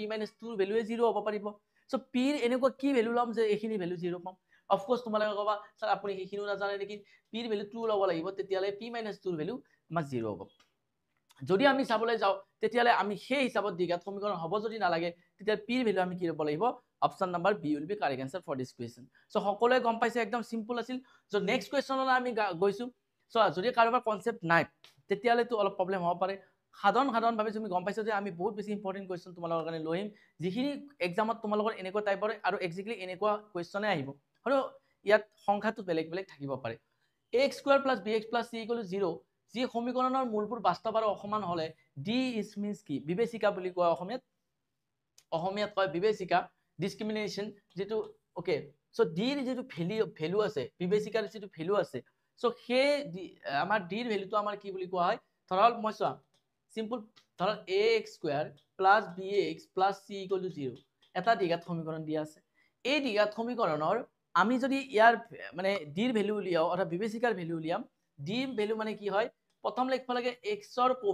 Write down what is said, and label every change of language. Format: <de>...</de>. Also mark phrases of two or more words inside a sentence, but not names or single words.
<as>- 2 ৰ ভ্যালুৱে 0 হ'ব পাৰিব সো p ৰ এনেকুৱা কি ভ্যালু লম যে এইখিনি ভ্যালু 0 পাম</as> <en>of course</en> <as>তোমালোকে কবা স্যার আপুনি এইখিনিও নাজানে নেকি p ৰ ভ্যালু 2 ল'ব লাগিব তেতিয়ালে p - 2 ৰ ভ্যালু আমাৰ 0 হ'ব যদি আমি চাবলৈ যাও তেতিয়ালে আমি সেই হিচাপত দ্বিঘাত সমীকৰণ হ'ব যদি নালাগে তেতিয়া p ৰ ভ্যালু আমি কি ল'ব লাগিব অপশন</as> <en>number B will be correct answer for this question</en> <as>সো সকলোৱে গম পাইছে একদম সিম্পল আছিল সো</as> <en>next questionলৈ</en> <as>আমি গৈছো সো যদি কাৰোবাৰ কনসেপ্ট নাই তেতিয়ালে তো অলপ প্ৰবলেম হ'ব পাৰে সাধাৰণ ভাৱে তুমি গম পাইছা যে আমি বহুত বেছি</as> <en>important question</en> <as>তোমালোকৰ কাৰণে লৈ আহিম যিখিনি এক্সামত তোমালোকৰ এনেকুৱা টাইপৰ আৰু এক্স্যাক্টলি এনেকুৱা কোয়েশ্চনে আহিব আৰু ইয়াত সংখ্যাটো বেলেগ থাকিব পাৰে ax² + bx + c = 0 যি সমীকৰণৰ মূলবোৰ বাস্তৱ আৰু অসমান হলে</as> <en>d is means</en> <as>কি বিবেচিকা বুলি কোৱা অসমীয়াত কয় বিবেচিকা ডিসক্রিমিনেশন যেটো ওকে সো d ৰ যেটো ভ্যালু আছে বিবেচিকাৰ যেটো ভ্যালু আছে সো সেই আমাৰ d ৰ ভ্যালুটো আমাৰ কি বুলি কোৱা হয় ধৰক মই চোৱা সিম্পল ধৰক ax² + bx + c = 0 এটা দ্বিঘাত সমীকৰণ দিয়া আছে এই দ্বিঘাত সমীকৰণৰ আমি যদি ইয়াৰ মানে d ৰ ভ্যালু উলিয়াও অৰ্থাৎ বিবেচিকাৰ ভ্যালু উলিয়াম d ৰ ভ্যালু মানে কি হয় প্ৰথম লিখব লাগে x ৰ</as>